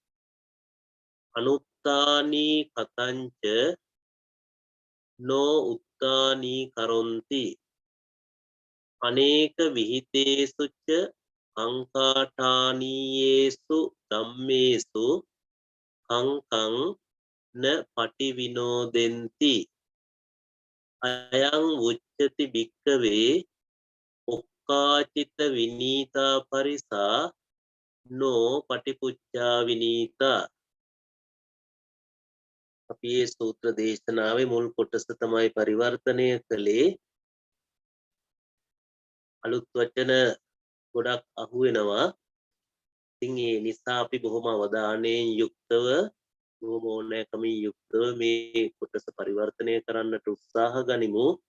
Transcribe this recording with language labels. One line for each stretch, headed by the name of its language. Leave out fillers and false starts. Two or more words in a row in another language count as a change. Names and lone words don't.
Pali: අනුත්තානී කතංච නෝ උත්තානී කරොන්ති අනේක විහිතේසු ච අංකාඨානීයේසු ධම්මේසු කංකං න පටිවිනෝදෙන්ති අයං උච්චති භික්ඛවේ ඔක්කාචිත විනීතා පරිසා නෝ පටිපුච්ඡා විනීතා
Sinhala: අපි මේ සූත්‍ර දේශනාවේ මුල් කොටස තමයි පරිවර්තනය කළේ අලුත් වචන ගොඩක් අහු වෙනවා ඉතින් ඒ නිසා අපි බොහොම අවධානයෙන් යුක්තව බොහොම ඕනෑකමින් යුක්තව මේ කොටස පරිවර්තනය කරන්නට උත්සාහ ගනිමු